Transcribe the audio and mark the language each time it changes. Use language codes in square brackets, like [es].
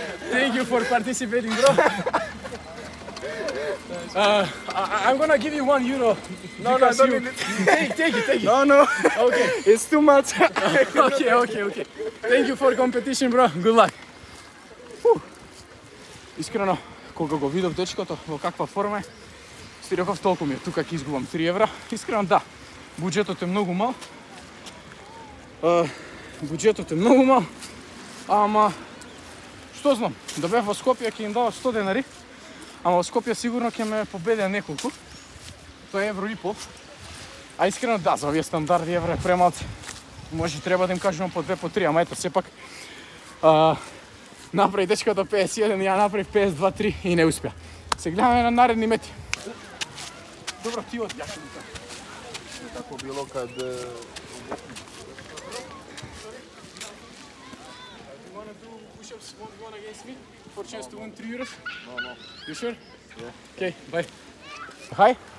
[en] Thank you for participating, bro. I'm gonna give you €1. No, I don't need it. Take it. No. Okay. It's too much. Okay. Thank you for competition, bro. Good luck. [mk] Искрено, кога го видов дечкото во каква форма е, си реков толку ми е тука ќе изгубам €3. Искрено да, буџетот е многу мал. Буџетот е многу мал. Ама што знам, да бев во Скопје ќе им дадов 100 денари. Ама во Скопје сигурно ќе ме победеа неколку. Тоа е €1,5. А искрено да, за овие стандарди евро е премалци. Може треба да им кажувам по 2, по 3, ама ето сепак направи дечкото 51, ја направив 52, 3 и не успеа. Се гледаме на наредни мети. Добро, ти од јас ќе [sr] Tako bilo kad... [en] You wanna do push-ups 1v1 against me for a chance to win €3? No. You sure? Yeah. Okay, bye. Hi.